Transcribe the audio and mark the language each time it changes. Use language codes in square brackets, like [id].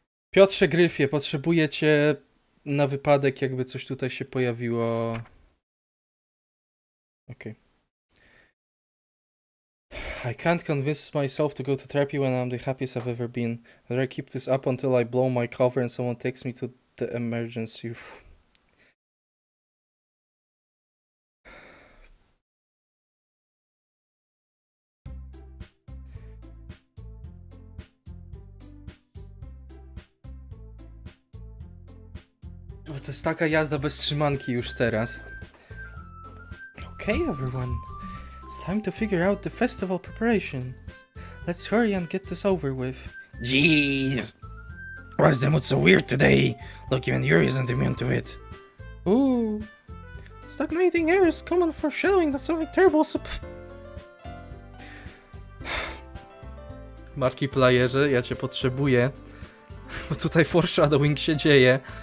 [pl] Piotrze Gryfie, potrzebuję cię na wypadek, jakby coś tutaj się pojawiło. [en] Okay. I can't convince myself to go to therapy when I'm the happiest I've ever been. I'd keep this up until I blow my cover and someone takes me to the emergency. [pl] To jest taka jazda bez trzymanki już teraz. [en] Okay, everyone. It's time to figure out the festival preparation. Let's hurry and get this over with. Jeez. Why's the mood so weird today? Look, even Yuri isn't immune to it. Ooh. Stagnating air is common for shadowing that something terrible [pl] Markiplierze, ja cię potrzebuję. Bo tutaj foreshadowing się dzieje.